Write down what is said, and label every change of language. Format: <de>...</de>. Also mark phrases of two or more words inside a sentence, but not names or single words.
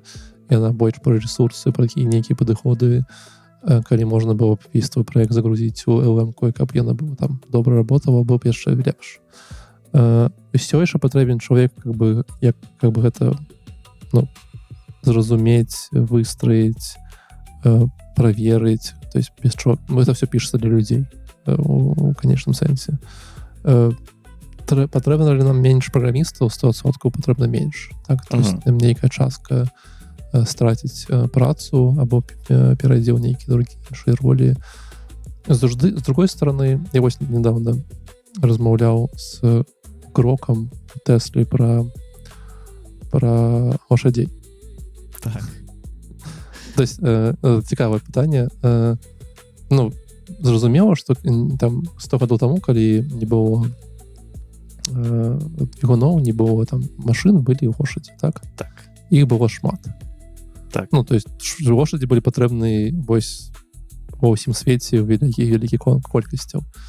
<be>Яна больш пра ресурсы, пра нейкія падыходы, калі можна было б весь твой праект загрузіць у LM-ку, каб яна была там добра работала, бо б яшчэ лепш. Усё яшчэ патрэбен чалавек, як гэта зразумець, выстроіць, праверыць,</be> <ru>то есть без чого. Это все</ru> <be>пішацца для людзей у канечным сэнсе. Патрэбна ли нам менш праграмістаў? 100% патрэбна менш. Так?</be> <ru>То есть</ru> <be>нейкая частка страціць працу або перайдзе ў нейкія іншыя ролі. З</be> <ru>другой стороны,</ru> <be>я вось недавно размаўляў з Гроком Теслі пра лошадей. Так.</be> <ru>То есть</ru> <be>цікавае пытанне. Зразумела, што там 100 гадоў таму, калі не было двигуноў, не было там машын, былі лошаді, так? Так. Іх было шмат. Так.</be> <ru>То есть</ru> <be>лошаді былі патрэбны вось ва ўсім свеце ў вялікіх колькасцяў.</be>